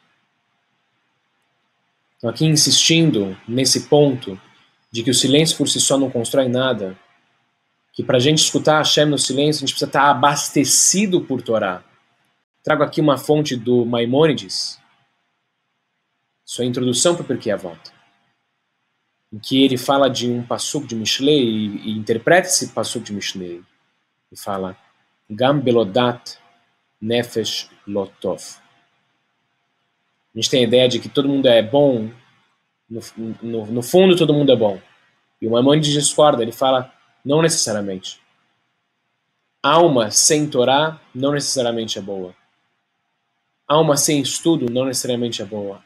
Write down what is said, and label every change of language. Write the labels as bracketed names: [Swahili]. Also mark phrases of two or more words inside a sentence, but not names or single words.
[Portuguese] Então aqui insistindo nesse ponto de que o silêncio por si só não constrói nada, que para a gente escutar Hashem no silêncio, a gente precisa estar abastecido por Torá. Trago aqui uma fonte do Maimônides, sua introdução para o Pirkei Avot, em que ele fala de um passuk de Mishlei e interpreta esse passuk de Mishlei. E fala, [Hebrew] גם בלא דעת נפש לא טוב. [Portuguese] A gente tem a ideia de que todo mundo é bom, no fundo todo mundo é bom. E o Maimônides discorda, ele fala, não necessariamente. Alma sem Torá não necessariamente é boa. Alma sem estudo não necessariamente é boa.